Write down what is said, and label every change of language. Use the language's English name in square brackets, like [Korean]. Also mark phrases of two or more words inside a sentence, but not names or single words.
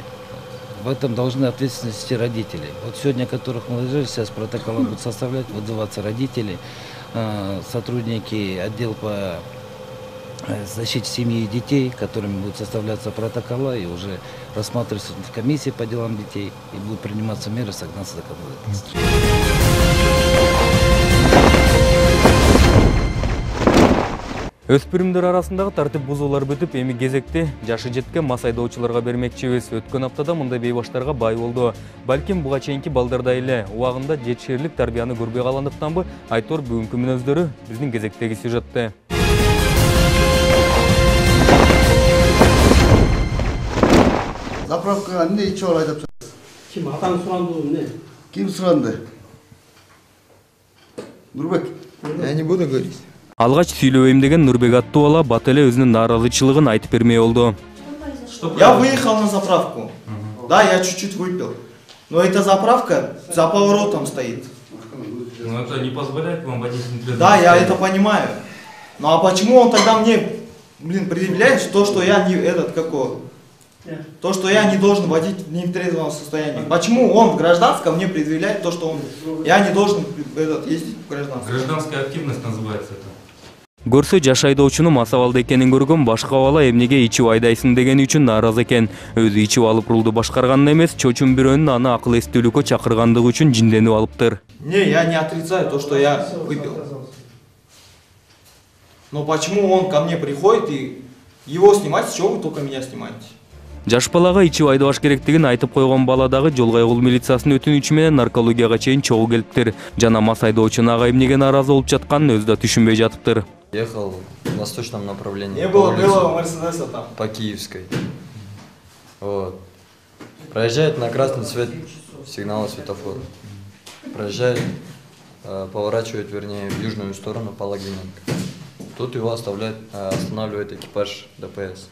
[Russian] В этом должны ответственность нести родители. Вот сегодня, которых мы ложили, сейчас протоколы будут составлять, вызываться родители, сотрудники отдела по защите семьи и детей, которыми будут составляться протоколы и уже рассматриваться в комиссии по делам детей и будут приниматься меры согласно законодательству. [Kyrgyz] Өспүрүмдөр арасындагы тартип бузуулар бүтүп, эми кезекти жашы жеткен мас айдоочуларга бермекчибиз. Өткөн аптада мындай бейбаштарга бай болду. Балким буга чейинки балдарда эле убагында жетишерлик тарбияны көрбөй калгандыктанбы, айтор бүгүнкү мүнөздөрү биздин кезектеги сюжетте. Заправкага эмне ичип ал айдап жатасыз? Ким атаң суранды эмне? Ким суранды? Нурбек. [Russian] Я не буду говорить. [Kyrgyz] Алгач сүйлөбөйм деген Нурбек аттуу бала бат эле өзүнүн нааразычылыгын айтып бермей болду. [Russian] Я выехал на заправку. Да, я чуть-чуть выпил. Но эта заправка за поворотом стоит. Но это не позволяет вам водить нетрезвым Да, я состоянии. это понимаю. Ну а почему он тогда мне, предъявляет то, что я не то, что я не должен водить в нетрезвом состоянии? Почему он в гражданском мне предъявляет то, что я не должен ездить в гражданском? Гражданская активность называется это. [Kyrgyz] Көрсө жаш айдоочунун мас абалда экенин көргөн башка бала эмнеге ичип айдайсың дегени үчүн нааразы экен. Өзү ичип алып рулду башкарганын эмес, чочун бирөөнүн аны акыл эстүүлүккө чакыргандыгы үчүн жинденип алыптыр. [Russian] Не, я не отрицаю то, что я выпил. Но почему он ко мне приходит и его снимать, с чего вы только меня снимаете? [Kyrgyz] Жаш балага ичип айдабаш керектигин айтып койгон бала дагы жол кайгыл милициясынын өтүнүчү менен наркологияга чейин чогуу келиптир. Жана мас айдоочунун ага эмнеге нааразы болуп жатканын өзү да түшүнбөй жатыптыр. [Russian] Ехал в восточном направлении. Не было белого Мерседеса там. По Киевской. Вот. Проезжает на красный цвет сигнала светофора. Проезжает, поворачивает, вернее, в южную сторону по Логвиненко. Тут его останавливает экипаж ДПС.